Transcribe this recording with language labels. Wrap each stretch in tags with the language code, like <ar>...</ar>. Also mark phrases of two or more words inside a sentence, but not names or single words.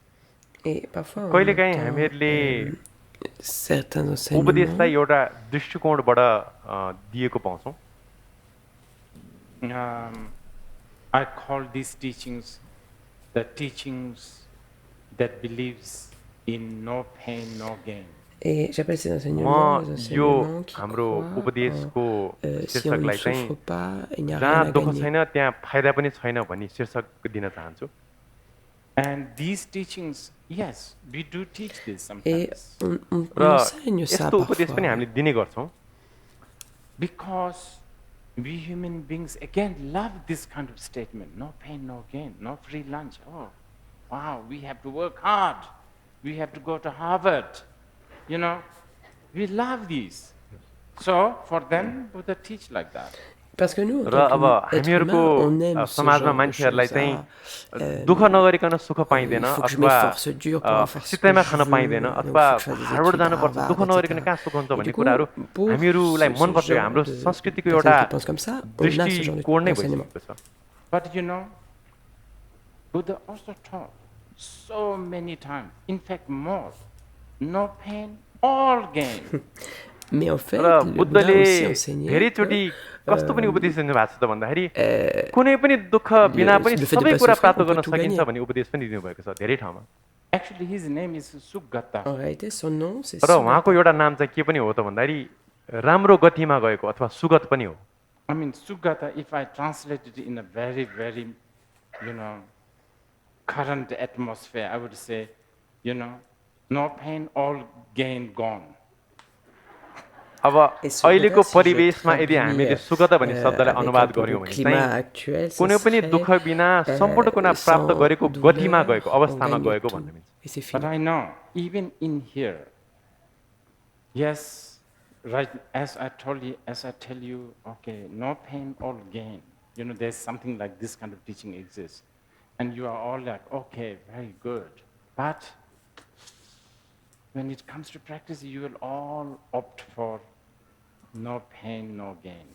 <fr>Et parfois, on</fr> <ne>कहिलेकाहीँ</ne> <fr>entend,</fr> <ne>हामीहरूले</ne> <fr>certains enseignements</fr> <ne>उपदेशलाई एउटा दृष्टिकोणबाट दिएको पाउँछौँ।</ne> <en>I call these teachings the teachings that believes in no pain, no gain.</en> <fr>et j'appelle ces enseignements les</fr> <ne>म यो</ne> <fr>enseignements qui</fr> <ne>हाम्रो</ne> <fr>croient</fr> <ne>उपदेशको</ne> <fr>si on ne</fr> <ne>शीर्षकलाई चाहिँ</ne> <fr>souffre pas, il n'y a rien</fr> <ne>जहाँ</ne> <fr>à</fr> <ne>दुःख</ne> <fr>gagner.</fr> <ne>छैन त्यहाँ फाइदा पनि छैन भन्ने शीर्षक दिन चाहन्छु।</ne> <en>And these teachings, yes, we do teach this</en> <fr>Et</fr> <en>sometimes.</en> <fr>on</fr> <ne>र</ne> <fr>enseigne ça</fr> <ne>यस्तो उपदेश पनि</ne> <fr>parfois.</fr> <ne>हामीले दिने गर्छौँ</ne> <en>Because we human beings, again, love this kind of statement. No pain, no gain, no free lunch. Oh, wow, we have to work hard. We have to go to Harvard. You know, we love these. So, for them, Buddha teach like that.</en> <fr>Parce que nous, en</fr> <ne>र</ne> <fr>tant</fr> <ne>अब</ne> <fr>qu'être</fr> <ne>हामीहरूको</ne> <fr>humain, on aime ce</fr> <ne>समाजमा</ne> <fr>genre de</fr> <ne>मान्छेहरूलाई</ne> <fr>choses.</fr> <ne>चाहिँ Ah, दुःख नगरिकन सुख पाइँदैन</ne> <fr>il faut que je</fr> <ne>अथवा</ne> <fr>m'efforce dur pour avoir ce que</fr> <ne>सित्तैमा</ne> <fr>je</fr> <ne>खान</ne> <fr>veux,</fr> <ne>पाइँदैन</ne> <fr>donc</fr> <ne>अथवा</ne> <fr>faut que je fasse des</fr> <ne>हार्वर्ड</ne> <fr>études à</fr> <ne>जानुपर्छ</ne> <fr>Harvard,</fr> <ne>दुःख नगरिकन</ne> <fr>etc.</fr> <ne>कहाँ सुख हुन्छ</ne> <fr>Et</fr> <ne>भन्ने</ne> <fr>du coup,</fr> <ne>कुराहरू</ne> <fr>pour</fr> <ne>हामीहरूलाई मन पर्छ।</ne> <fr>genre</fr> <ne>हाम्रो</ne> <fr>de</fr> <ne>संस्कृतिको</ne> <fr>personnes</fr> <ne>एउटा</ne> <fr>qui pensent comme ça, on a ce genre</fr> <ne>दृष्टिकोण नै</ne> <fr>d'enseignement.</fr> <ne>भइसकेको छ।</ne> <en>But you know, Buddha also taught so many times, in fact more, no pain, all gain.</en> <fr>Mais en fait,</fr> <ne>र</ne> <fr>le Bouddha</fr> <ne>बुद्धले</ne> <fr>a aussi enseigné</fr> <ne>धेरैचोटि</ne> <fr>que</fr> <ne>कस्तो पनि उपदेश दिनु भएको छ त भन्दाखेरि कुनै पनि दुःख बिना पनि</ne> <fr>le fait de</fr> <ne>सबै</ne> <fr>pas</fr> <ne>कुरा</ne> <fr>souffrir,</fr> <ne>प्राप्त</ne> <fr>on peut</fr> <ne>गर्न</ne> <fr>tout</fr> <ne>सकिन्छ</ne> <fr>gagner.</fr> <ne>भन्ने उपदेश पनि दिनुभएको छ धेरै ठाउँमा।</ne> <en>Actually, his name is Suggata.</en> <fr>en réalité, son nom, c'est</fr> <ne>र उहाँको एउटा नाम चाहिँ के पनि हो त भन्दाखेरि राम्रो गतिमा गएको अथवा सुगत पनि हो।</ne> <en>I mean, Suggata, if I translate it in a very, very, you know, current atmosphere, I would say, you know, No pain, all gain gone.</en> <ne>अब अहिलेको परिवेशमा यदि हामीले सुखद भन्ने शब्दलाई अनुवाद गर्यौं भने चाहिँ कुनै पनि दुःख बिना सम्पूर्ण कुना प्राप्त गरेको गतिमा गएको अवस्थामा गएको भन्ने मिल्छ।</ne> <en>But I know, even in here, yes, right, as I tell you, okay, no pain, all gain. You know, there's something like this kind of teaching exists. And you are all like, okay, very good. But when it comes to practice, you will all opt for no pain, no gain.</en>